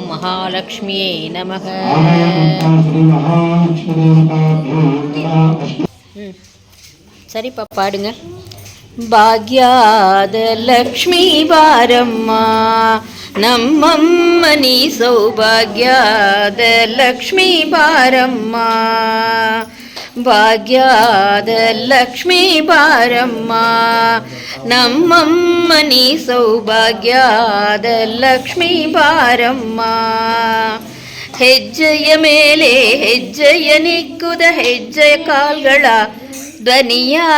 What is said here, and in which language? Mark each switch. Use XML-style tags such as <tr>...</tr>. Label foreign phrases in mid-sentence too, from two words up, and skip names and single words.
<ta>மகாலட்சுமியை நமக. சரிப்பா, பாடுங்க.</ta> <kn>ಭಾಗ್ಯಾದ ಲಕ್ಷ್ಮೀ ಬಾರಮ್ಮ ನಮ್ಮಮ್ಮನಿ ಸೌಭಾಗ್ಯಾದ ಲಕ್ಷ್ಮೀ ಬಾರಮ್ಮ. ಭಾಗ್ಯಾದ ಲಕ್ಷ್ಮೀ ಬಾರಮ್ಮ ನಮ್ಮಮ್ಮನಿ ಸೌಭಾಗ್ಯಾದ ಲಕ್ಷ್ಮೀ ಬಾರಮ್ಮ. ಹೆಜ್ಜೆಯ ಮೇಲೆ ಹೆಜ್ಜೆಯ ನಿಕ್ಕುದ ಹೆಜ್ಜೆಯ ಕಾಲ್ಗಳ ಧ್ವನಿಯ</kn>